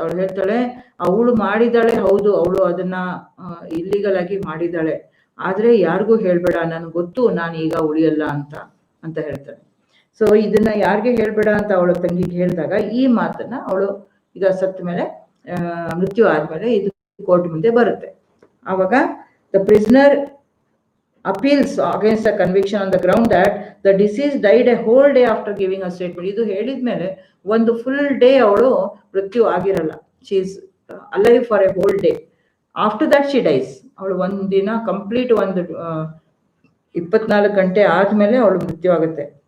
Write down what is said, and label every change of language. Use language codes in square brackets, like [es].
[kn] ಅವಳು ಹೇಳ್ತಾಳೆ, ಅವಳು ಮಾಡಿದಾಳೆ, ಹೌದು ಅವಳು ಅದನ್ನ ಇಲ್ಲಿಗಲ್ ಆಗಿ ಮಾಡಿದಾಳೆ, ಆದ್ರೆ ಯಾರಿಗೂ ಹೇಳ್ಬೇಡ, ನನಗೆ ಗೊತ್ತು ನಾನು ಈಗ ಉಳಿಯಲ್ಲ ಅಂತ ಹೇಳ್ತಾಳೆ. ಸೊ ಇದನ್ನ ಯಾರಿಗೆ ಹೇಳ್ಬೇಡ ಅಂತ ಅವಳ ತಂಗಿಗೆ ಹೇಳಿದಾಗ ಈ ಮಾತನ್ನ ಅವಳು ಈಗ ಸತ್ತ ಮೇಲೆ, ಮೃತ್ಯು ಆದ್ಮೇಲೆ ಇದು ಕೋರ್ಟ್ ಮುಂದೆ ಬರುತ್ತೆ. [en] ಆವಾಗ the prisoner appeals against the conviction on the ground that the deceased died a whole day after giving a statement. [kn] ಇದು ಹೇಳಿದ್ಮೇಲೆ ಒಂದು ಫುಲ್ ಡೇ ಅವಳು ಮೃತ್ಯು ಆಗಿರಲ್ಲ, [en] She is alive for a whole day. After that she dies. [kn] ಅವಳು ಒಂದಿನ complete ಒಂದು 24 ಗಂಟೆ ಆದ್ಮೇಲೆ ಅವಳು ಮೃತ್ಯು ಆಗುತ್ತೆ.